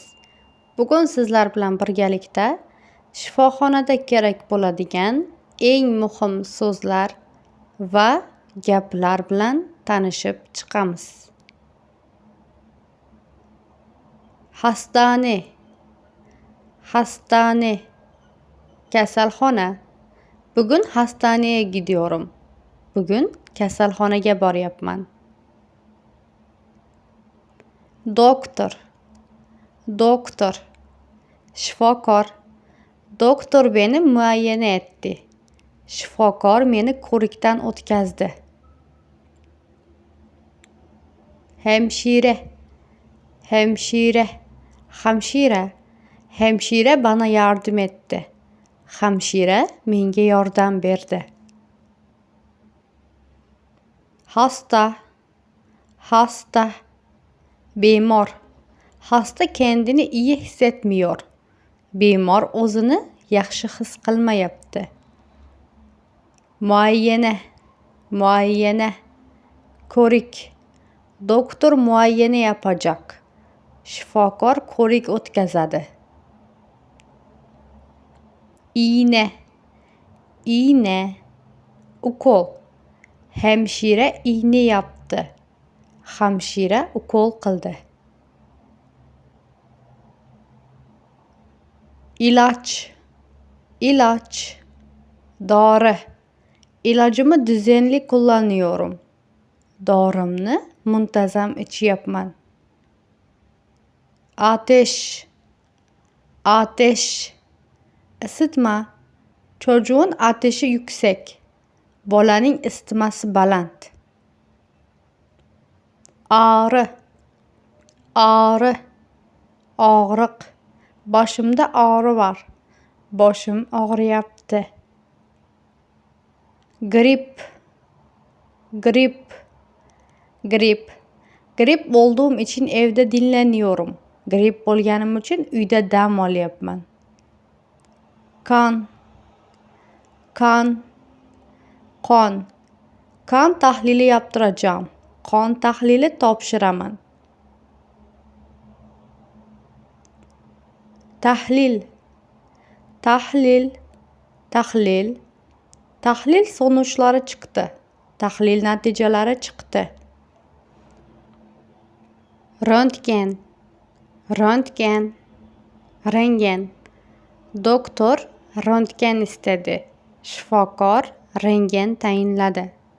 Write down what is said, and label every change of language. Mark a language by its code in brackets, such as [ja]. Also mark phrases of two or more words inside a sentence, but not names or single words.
[uz] Bugun sizlar bilan birgalikda shifoxonada kerak bo'ladigan eng muhim so'zlar va gaplar bilan tanishib chiqamiz. [tr] Hastane, hastane, kasalxona. Bugun hastaneye gidiyorum. [uz] Bugun kasalxonaga boryapman. [tr] Doktor, doktor, [uz] shifokor. [tr] Doktor beni muayene etti. [uz] Shifokor meni ko'rikdan o'tkazdi. [tr] Hemşire, hemşire, hamshira. Hemshira bana yardım etti. [uz] Hamshira menga yordam berdi. [tr] Hasta, hasta, bemor. Hasta kendini iyi hissetmiyor. [uz] Bemor o'zini yaxshi his qilmayapti. [tr] Muayene, muayene, ko'rik. Doktor muayene yapacak. [uz] Shifokor ko'rik o'tkazadi. [tr] İğne, iğne, ukol. Hemşire iğne yaptı. [uz] Hamshira ukol qildi. [tr] İlaç, ilaç, dori. İlacımı düzenli kullanıyorum. [uz] Dorimni muntazam ichyapman. [tr] Ateş, ateş, isitma. Çocuğun ateşi yüksek. [uz] Bolaning isitmasi baland. [tr] Ağrı, ağrı, og'riq. [uz] Boshimda og'ri var. Boshim og'riyapti. [tr] Grip, grip, grip. Grip olduğum için evde dinleniyorum. [uz] Grip bo'lganim uchun uyda dam olyapman. [tr] Kan, kan, qon. Kan tahlili yaptıracağım. [uz] Qon tahlili topshiraman. [tr] Tahlil, tahlil, tahlil. Tahlil sonuçları çıktı. [uz] Tahlil natijalari chiqdi. [tr] Röntgen, röntgen, [uz] rengen. [tr] Doktor röntgen istedi. [uz] Shifokor rengen tayinladi.